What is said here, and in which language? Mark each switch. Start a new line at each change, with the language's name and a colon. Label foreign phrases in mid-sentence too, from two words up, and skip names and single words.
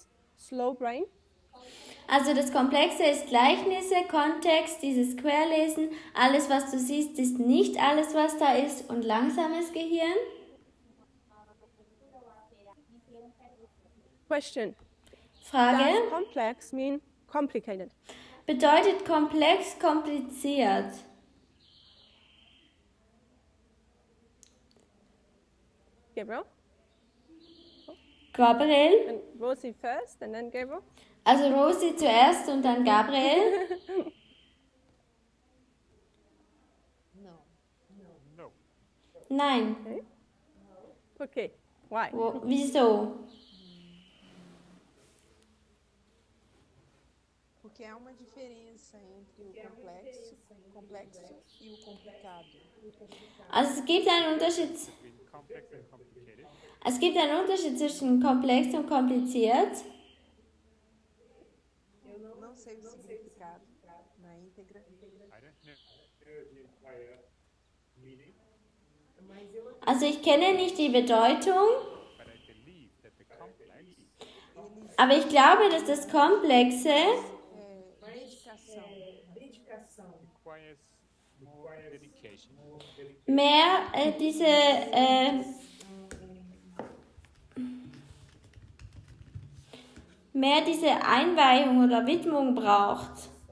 English: Slow brain.
German: Also das Komplexe ist Gleichnisse, Kontext, dieses Querlesen. Alles, was du siehst, ist nicht alles, was da ist. Und langsames Gehirn.
English: Question.
German: Frage.
English: Does complex mean complicated?
German: Bedeutet komplex kompliziert? Gabriel? Gabriel?
English: And Rosie first and then Gabriel?
German: Also Rosie zuerst und dann Gabriel?
English: No.
German: Nein.
English: Okay. Why?
German: Wieso?
Portuguese: Porque há uma diferença entre o complexo e o complicado.
German: Also es gibt einen Unterschied. Es gibt einen Unterschied zwischen komplex und kompliziert.
Portuguese: Eu não sei o significado na íntegra.
German: Also ich kenne nicht die Bedeutung, aber ich glaube, dass das Komplexe mehr diese Einweihung oder Widmung braucht.